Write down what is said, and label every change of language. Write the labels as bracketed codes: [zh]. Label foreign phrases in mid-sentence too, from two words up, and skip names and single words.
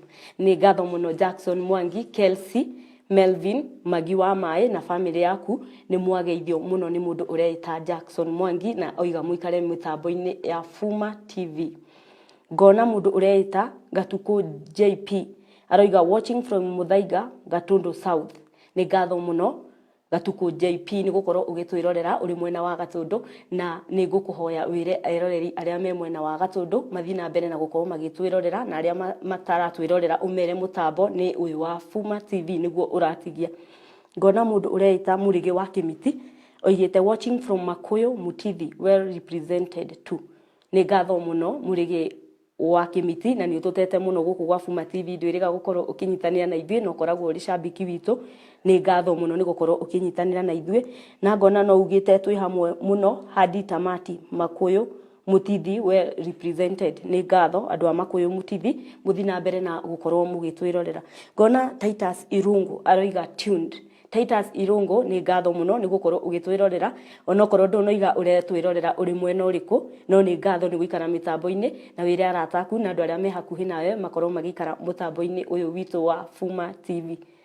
[ki] Nĩ ngatho mũno Jackson Mwangi, Kelsey, Melvin, Magi wa Mai na family yaku nĩ mwageithio mũno nĩ mũndũ ũreita Jackson Mwangi na oiga mũikare mĩtambo-inĩ ya FUMA TV. Ngona mũndũ ũreita Gatuko JP aroiga [en] watching from [ki] Muthaiga, Gatundu South. Nĩ ngatho mũno Gatuko JP nĩ gũkorwo ũgĩtwĩrorera ũrĩ mwena wa Gatundu na nĩ ngũkũhoya wĩre eroreri arĩa me mwena wa Gatundu mathiĩ na mbere na gũkorwo magĩtwĩrorera na arĩa mataratwĩrorera umere mũtambo nĩ ũyũ wa FUMA TV nĩguo ũratigia. Ngona mũndũ ũreita Mũrĩgĩ wa Kĩmiti oigĩte [en] watching from [ki] Makuyu Mutithi [en] well represented too. [ki] Nĩ ngatho mũno Mũrĩgĩ wa Kĩmiti na nĩ ũtũtete mũno gũkũ gwa FUMA TV ndwĩrĩga gũkorwo ũkĩnyitanĩra na ithuĩ na ũkoragwo ũrĩ cambĩki witũ. Nĩ ngatho mũno nĩ gũkorwo ũkĩnyitanĩra na ithuĩ na ngona no ugĩte twĩ hamwe mũno Hadi Tamati Makuyu Mutithi [en] well represented. [ki] Nĩ ngatho andũ a Makuyu Mutithi mũthi na mbere na gũkorwo mũgĩtwĩrorera. Ngona Titus Irungu aroiga tuned. Titus Irungu nĩ ngatho mũno nĩ gũkorwo ũgĩtwĩrorera onokorwo ndũnoiga ũretwĩrorera ũrĩ mwena ũrĩkũ no nĩ ngatho nĩ gũikara mĩtambo-inĩ na wĩre arataku na andũ arĩa me hakuhĩ nawe makorwo magĩikara mũtambo-inĩ ũyũ witũ wa FUMA TV.